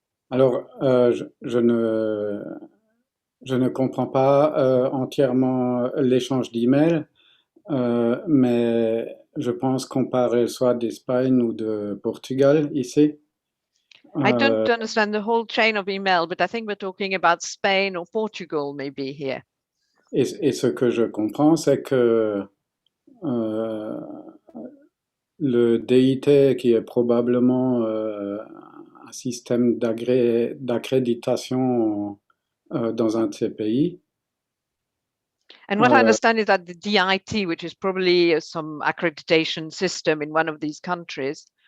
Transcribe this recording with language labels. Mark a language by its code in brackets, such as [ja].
[fr] Alors, je ne comprends pas entièrement l'échange d'emails, mais je pense qu'on parle soit d'Espagne ou de Portugal ici. [en] I don't understand the whole chain of email, but I think we're talking about Spain or Portugal maybe here. [fr] Et ce que je comprends, c'est que le DIT, qui est probablement un système d'accréditation dans un de ces pays, [en] And what I understand is that the DIT, which is probably some accreditation system in one of these countries,